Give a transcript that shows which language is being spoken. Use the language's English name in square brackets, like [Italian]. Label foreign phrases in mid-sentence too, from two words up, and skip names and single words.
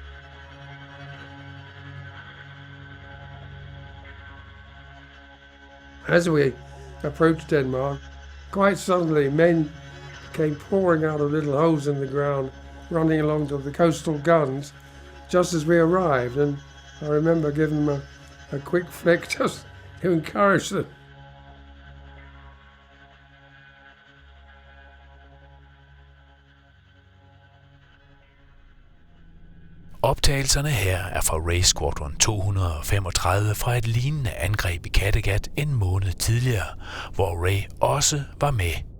[English] As we approached Denmark, quite suddenly men came pouring out of little holes in the ground, running along to the coastal guns just as we arrived, and I remember giving them a quick flick just to encourage them. [Danish] Optagelserne her er fra Race Squadron 235 fra et lignende angreb i Kattegat en måned tidligere, hvor Ray også var med.